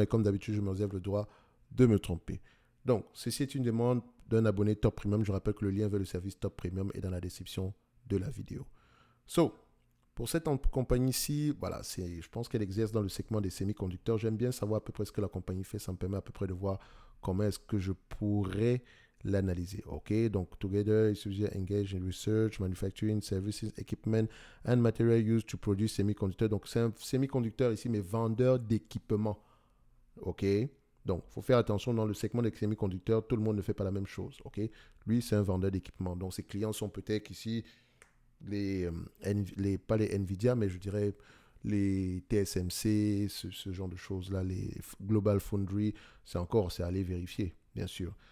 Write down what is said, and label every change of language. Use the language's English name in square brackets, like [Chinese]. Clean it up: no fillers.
[French] Et comme d'habitude, je me réserve le droit de me tromper. Donc, ceci est une demande d'un abonné Top Premium. Je rappelle que le lien vers le service Top Premium est dans la description de la vidéo. So, pour cette compagnie-ci, voilà, je pense qu'elle exerce dans le segment des semi-conducteurs. J'aime bien savoir à peu près ce que la compagnie fait. Ça me permet à peu près de voir comment est-ce que je pourrais l'analyser. [English] OK, donc together, it's engaged in research, manufacturing, services, equipment and material used to produce semi-conducteurs. [French] Donc c'est un semi-conducteur ici, mais vendeur d'équipements. OK, donc il faut faire attention dans le segment des semi-conducteurs. Tout le monde ne fait pas la même chose. OK, lui, c'est un vendeur d'équipements. Donc ses clients sont peut-être ici pas les Nvidia, mais je dirais les TSMC, ce genre de choses-là, les Global Foundry, c'est à aller vérifier, bien sûr.